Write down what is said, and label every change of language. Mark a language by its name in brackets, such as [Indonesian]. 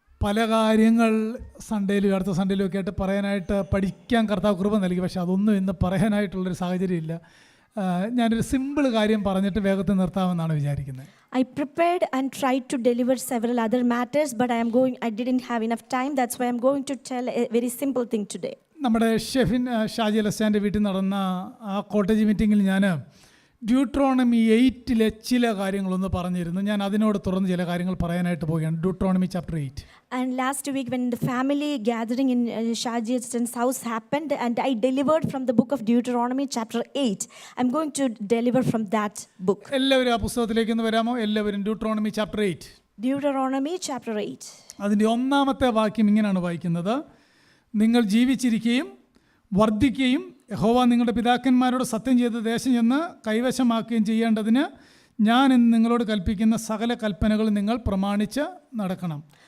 [Malayalam] പല കാര്യങ്ങൾ സൺഡേയിലും അടുത്ത സൺഡേയിലും ഒക്കെ ആയിട്ട് പറയാനായിട്ട് പഠിക്കാൻ കർത്താവ് കൃപ നൽകി. പക്ഷെ അതൊന്നും ഇന്ന് പറയാനായിട്ടുള്ളൊരു സാഹചര്യമില്ല. ഞാനൊരു സിമ്പിൾ കാര്യം പറഞ്ഞിട്ട് വേഗത്തിൽ നിർത്താമെന്നാണ് വിചാരിക്കുന്നത്. [English] I prepared and tried to deliver several other matters, but I didn't have enough time. That's why I'm going to tell a very simple thing today. [Malayalam] നമ്മുടെ ഷാജി ലസ്റ്റാൻ്റെ വീട്ടിൽ നടന്ന ആ കോട്ടേജ് മീറ്റിങ്ങിൽ ഞാൻ ഡ്യൂട്രോണമി 8 ചില കാര്യങ്ങളൊന്ന് പറഞ്ഞിരുന്നു. ഞാൻ അതിനോട് തുറന്ന് ചില കാര്യങ്ങൾ പറയാനായിട്ട് പോവുകയാണ്. [English] Deuteronomy chapter 8. And last week when the family gathering in Shaji's house happened and I delivered from the book of Deuteronomy chapter 8. I'm going to deliver from that book. [Malayalam] എല്ലാവരും ആ പുസ്തകത്തിലേക്ക് ഒന്ന് വരാമോ? എല്ലാവരും ഡ്യൂട്രോണമി ചാപ്റ്റർ 8. [English] Deuteronomy chapter 8. [Malayalam] അതിൻ്റെ 1-ാമത്തെ വാക്യം ഇങ്ങനെയാണ് വായിക്കുന്നത്: നിങ്ങൾ ജീവിച്ചിരിക്കുകയും വർദ്ധിക്കുകയും യഹോവ നിങ്ങളുടെ പിതാക്കന്മാരോട് സത്യം ചെയ്ത ദേശം ചെന്ന് കൈവശമാക്കുകയും ചെയ്യേണ്ടതിന് ഞാൻ ഇന്ന് നിങ്ങളോട് കൽപ്പിക്കുന്ന സകല കൽപ്പനകൾ നിങ്ങൾ പ്രമാണിച്ച് നടക്കണം.